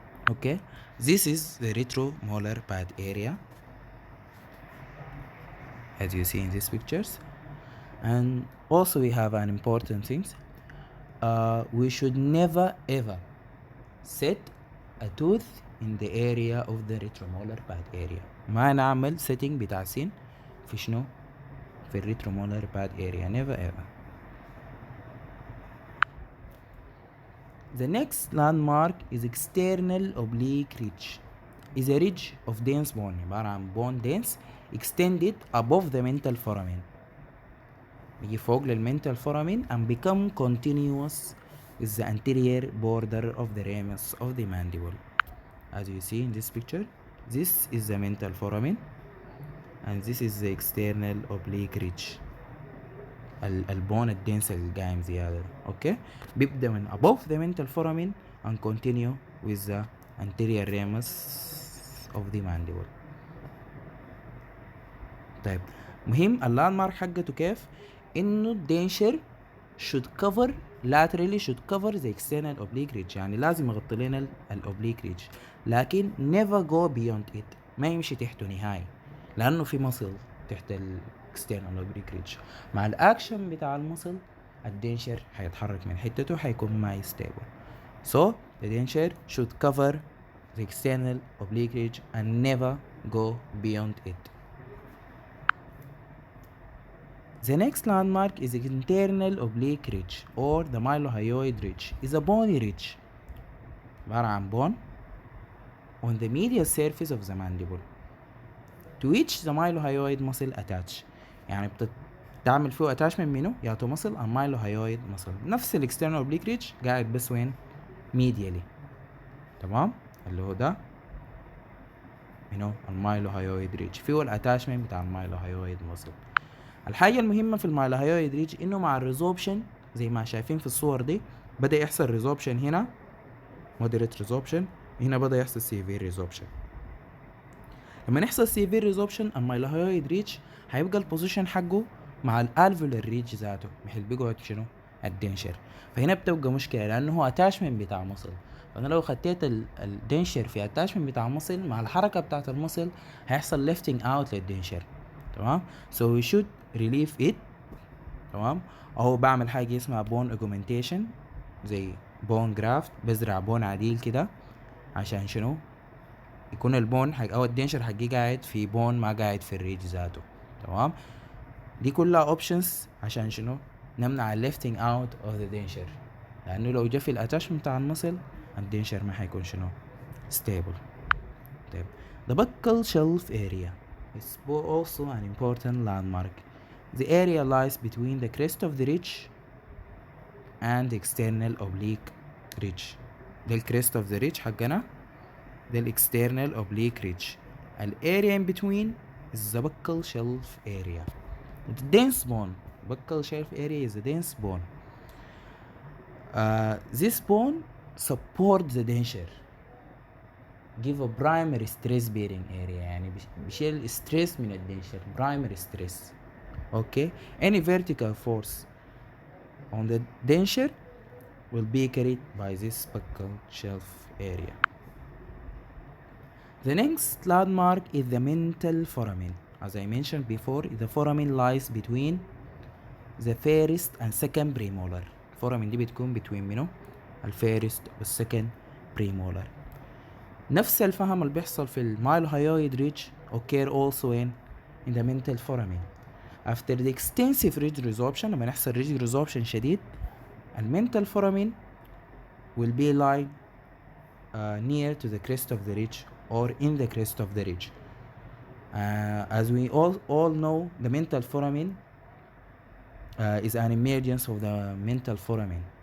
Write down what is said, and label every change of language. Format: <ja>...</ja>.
<en>Okay, this is the retromolar pad area as you see in these pictures. And also we have an important thing. We should never ever set a tooth in the area of the retromolar pad area.</en> <ar>ما نعمل setting بتاع سين في شنو في الريترومولار pad area.</ar> <en>never ever. The next landmark is external oblique ridge. Is a ridge of dense bone</en> <ar>عبارة عن</ar> <en>bone dense extended above the mental foramen. بيجي فوق للmental foramen and become continuous with the anterior border of the ramus of the mandible. As you see in this picture, this is the mental foramen and this is the external oblique ridge.</en> <ar>البون الدنس اللي قايم زيادة. اوكي بيبدأ من</ar> <en>above the mental foramen and continue with the anterior ramus of the mandible.</en> <ar>طيب مهم اللاندمارك حقته كيف انه الدنشر</ar> <en>should cover laterally should cover the external oblique ridge.</en> <ar>يعني لازم يغطي لنا الاوبليك ريدج لكن</ar> <en>never go beyond it.</en> <ar>ما يمشي تحته نهائي لانه في مصل تحت external oblique ridge. مع الاكشن بتاع المصل الدنشر هيتحرك من حتته هيكون ما stable.</ar> <en>So the denture should cover the external oblique ridge and never go beyond it. The next landmark is the internal oblique ridge or the mylohyoid ridge. Is a bony ridge</en> <ar>عبارة عن</ar> <en>bone on the medial surface of the mandible to which the mylohyoid muscle attach.</en> <ar>يعني بتعمل فيه attachment منه ياتو muscle</ar> <en>and mylohyoid muscle.</en> <ar>نفس ال external oblique ridge قاعد بس وين medially. تمام اللي هو ده منه المايلوهايويد ريدج فيه الاتاشمنت بتاع المايلوهايويد muscle. الحاجة المهمة في المايلوهايويد ريدج انه مع الريزوبشن زي ما شايفين في الصور دي بدأ يحصل ريزوبشن هنا moderate ريزوبشن، هنا بدأ يحصل severe ريزوبشن. لما يحصل severe ريزوبشن المايلوهايويد ريدج هيبقى البوزيشن حقه مع الالفولار ريدج ذاته بحيث بيقعد شنو الدنشر. فهنا بتبقى مشكلة لانه هو اتاشمنت بتاع مصل. فانا لو خديت الدنشر في اتاشمنت بتاع مصل مع الحركة بتاعت المصل هيحصل lifting out للدنشر. تمام</ar> <en>so we should relieve it.</en> <ar>تمام او بعمل حاجة اسمها bone augmentation زي bone graft بزرع بون عديل كده عشان شنو يكون البون حق او الدنشر حقي قاعد في بون ما قاعد في الريج ذاته. تمام دي كلها اوبشنز عشان شنو نمنع</ar> <en>lifting out of the denture،</en> <ar>لأنه لو جا في الاتاشمنت بتاع المصل الدنشر ما حيكون شنو stable.</ar> <en>طيب the buccal shelf area is also an important landmark. The area lies between the crest of the ridge and the external oblique ridge. ده الكريست of the ridge حقنا، ده external oblique ridge. area in between is the buccal shelf area. The dense bone. Buccal shelf area is a dense bone. This bone supports the denture. Give a primary stress bearing area،</en> <ar>يعني بيشيل</ar> <en>stress من الدنشر، primary stress. Okay. Any vertical force on the denture will be carried by this buccal shelf area. The next landmark is the mental foramen. As I mentioned before, the foramen lies between the first and second premolar.</en> <ar>الفورامين دي بتكون between منو؟ الفيرست والسكند premolar. نفس الفهم اللي بيحصل في المايلوهايويد ريدج</ar> <en>occur also in the mental foramen. After the extensive ridge resorption،</en> <ar>لما يحصل</ar> <en>ridge resorption شديد، المنتال foramen will be lying near to the crest of the ridge or in the crest of the ridge. As we all know, the mental foramen is an emergence of the mental foramen.</en>